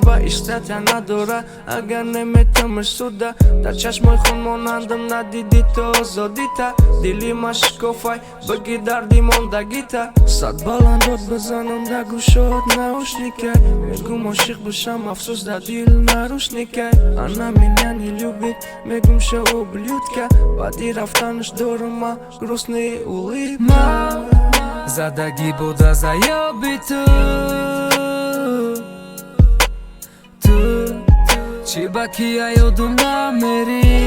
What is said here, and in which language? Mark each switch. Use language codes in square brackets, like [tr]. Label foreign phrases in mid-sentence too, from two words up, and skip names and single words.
[tg] Ба иштата надора, агар неметамш суда. Дар чашмои хун монандам надиди то озодита. Дили ма шикофай, баги дарди мондагита. Сад баландот бизанам да гӯшот наушникай. Мегум ошиқ бошам, афсус да дил нарушникай. [ru] Она меня не любит, [tg] мегум ша ублюдка. Баъди рафтанаш дорам ма [ru] грустный улыбка. [tg] Задагӣ буда заёби ту. Ту, чӣ ба ки я ёдум намери?